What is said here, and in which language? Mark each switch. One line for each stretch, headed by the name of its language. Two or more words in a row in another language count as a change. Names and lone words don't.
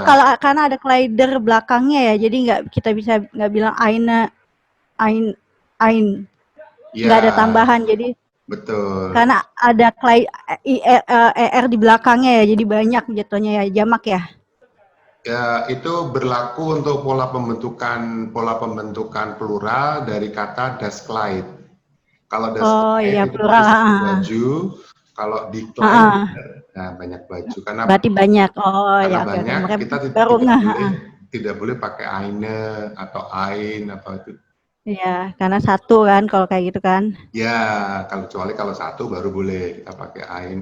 Indonesian: Kalau karena ada Kleider belakangnya ya, jadi kita bisa nggak bilang eine, nggak ada tambahan, jadi betul. karena ada er di belakangnya ya, jadi banyak jatuhnya ya, jamak ya. Ya, itu berlaku untuk pola pembentukan plural dari kata
German: das Kleid.
Indonesian: Kalau
German: das Kleid
Indonesian: itu plural. baju, kalau di Kleid nah banyak baju. Karena berarti banyak. Karena Ya, banyak, okay. kita baru tidak boleh pakai eine atau ain atau itu. Iya, karena satu kan kalau kayak gitu kan. Ya, kecuali kalau satu baru boleh kita pakai ain.